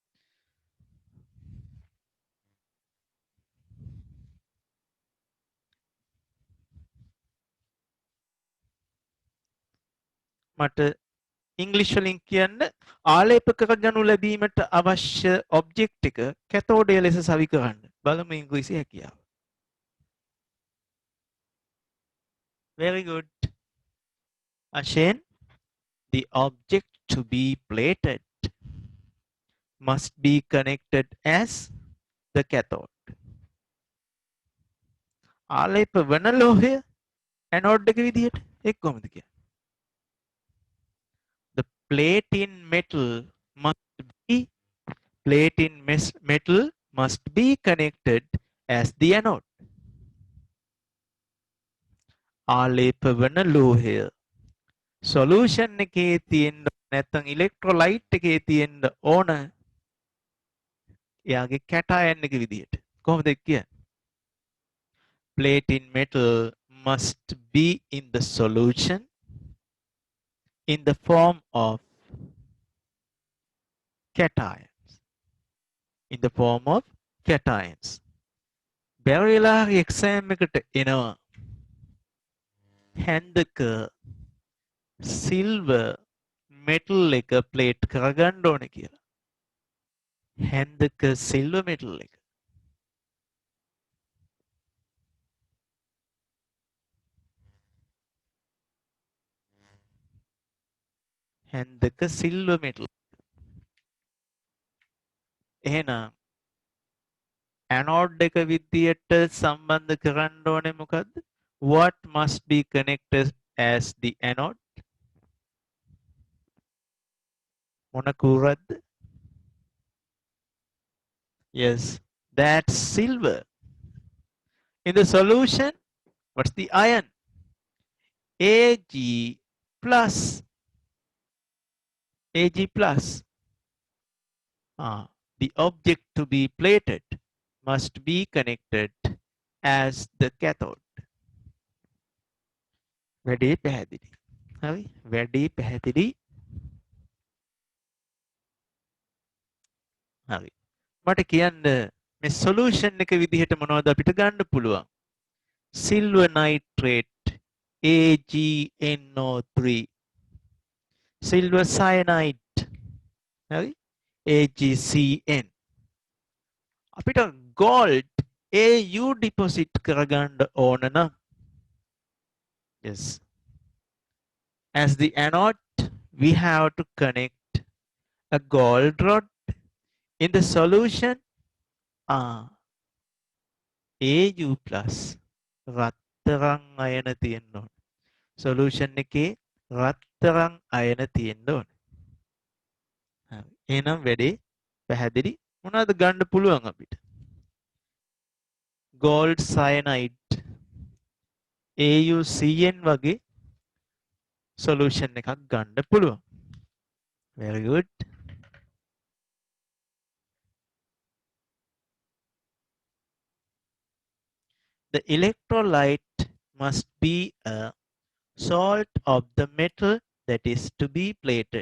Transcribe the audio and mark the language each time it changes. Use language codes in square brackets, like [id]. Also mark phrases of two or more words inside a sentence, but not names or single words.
[si] මට ඉංග්‍රීසි වලින් කියන්න ආලේප කරගනු ලැබීමට අවශ්‍ය ඔබ්ජෙක්ට් එක කැතෝඩය ලෙස සවි කරන්න. බලමු ඉංග්‍රීසි හැකියාව. [en] Very good. Ashen, the object to be plated must be connected as the cathode. [si] ආලේප වන ලෝහය ඇනෝඩ් එක විදිහට එක් කොහොමද කියන්නේ? [en] The plate in metal must be connected as the anode. [si] ආලේප වන ලෝහය solution එකේ තියෙන්න නැත්නම් electrolyte එකේ තියෙන්න ඕන එයාගේ cation එක විදිහට. කොහොමද කියන්නේ? [en] Plate in metal must be in the solution in the form of cations. In the form of cations. [si] බැරිලාගේ exam එකට එනවා. හැන්දක [en] silver metal [si] එක plate කරගන්න ඕනේ කියලා. හැන්දක [en] silver metal [si] එක. [en] හැන්දක silver metal. [si] එහෙනම් anode එක විදියට සම්බන්ධ කරන්න ඕනේ මොකද්ද? [en] What must be connected as the anode? [si] මොන කූරක්ද? [en] Yes, that's silver. In the solution, what's the ion? Ag plus. Ag plus. The object to be plated must be connected as the cathode. [si] වැඩේ පැහැදිලි. හරි? වැඩේ පැහැදිලි. හරි. මට කියන්න මේ solution එක විදිහට මොනවද අපිට ගන්න පුළුවන්? [en] Silver nitrate AgNO3, silver cyanide, [si] හරි? AgCN. අපිට [en] gold AU deposit [si] කරගන්න ඕන නම්, [en] yes, as the anode we have to connect a gold rod in the solution. AU plus [si] රත්තරන් අයන තියෙන්න ඕන. solution එකේ රත්තරන් අයන තියෙන්න ඕන. හරි. එහෙනම් වැඩේ පැහැදිලි. මොනවද ගන්න පුළුවන් අපිට? [en] gold cyanide AuCN [si] වගේ solution එකක් ගන්න පුළුවන්. [en] very good. The electrolyte must be a salt of the metal that is to be plated.